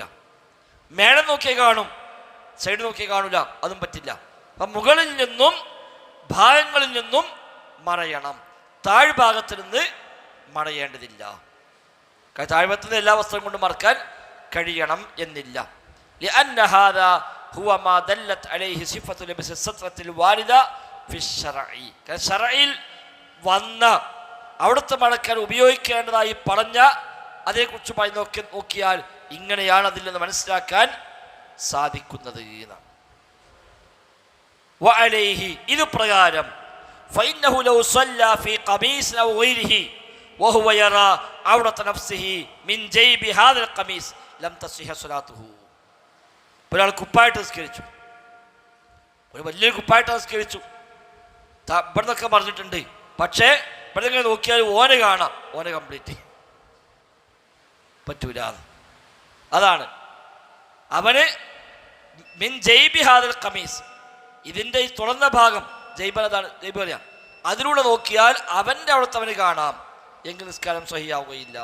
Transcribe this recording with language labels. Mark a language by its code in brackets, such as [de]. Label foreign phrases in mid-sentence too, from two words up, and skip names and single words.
[ml] മേളം നോക്കിയാൽ കാണും, സൈഡ് നോക്കിയാൽ കാണൂല, അതും പറ്റില്ല. അപ്പം മുകളിൽ നിന്നും ഭാഗങ്ങളിൽ നിന്നും മറയണം, താഴ്ഭാഗത്ത് നിന്ന് മറയേണ്ടതില്ല. താഴ്ഭാഗത്ത് നിന്ന് എല്ലാ വസ്ത്രം കൊണ്ട് മറക്കാൻ കഴിയണം എന്നില്ല. [ar] لأن هذا هو ما دلت عليه صفة لبس السترة الواردة في الشرع. [ml] ഷറഈൽ വന്ന അവിടുത്തെ മടക്കാൻ ഉപയോഗിക്കേണ്ടതായി പറഞ്ഞ അതേക്കുറിച്ചുമായി നോക്കിയാൽ ഇങ്ങനെയാണ് അതിൽ നിന്ന് മനസ്സിലാക്കാൻ സാധിക്കുന്നത്. [ar] വഅലൈഹി, [ml] ഇത് പ്രകാരം [ar] فإنه لو صلى في قميص أو غيره وهو يرى عورة نفسه من جيب هذا القميص لم تصح صلاته. [ml] ഒരാൾ കുപ്പായിട്ട് നിസ്കരിച്ചു, ഒരു വലിയൊരു കുപ്പായിട്ട് നിസ്കരിച്ചു, ഇവിടെ നിന്നൊക്കെ പറഞ്ഞിട്ടുണ്ട്, പക്ഷേ ഇവിടെ നിങ്ങൾ നോക്കിയാൽ ഓനെ കാണാം, ഓനെ കംപ്ലീറ്റ് പറ്റൂല. അതാണ് അവന് [ar] من جيب هذا القميص, [ml] ഇതിൻ്റെ ഈ തുറന്ന ഭാഗം ജൈബതാണ്, ജൈബ് പറയാം, അതിലൂടെ നോക്കിയാൽ അവൻ്റെ അവിടുത്തെ അവന് കാണാം, എങ്കിൽ നിസ്കാരം സഹിയാവുകയില്ല.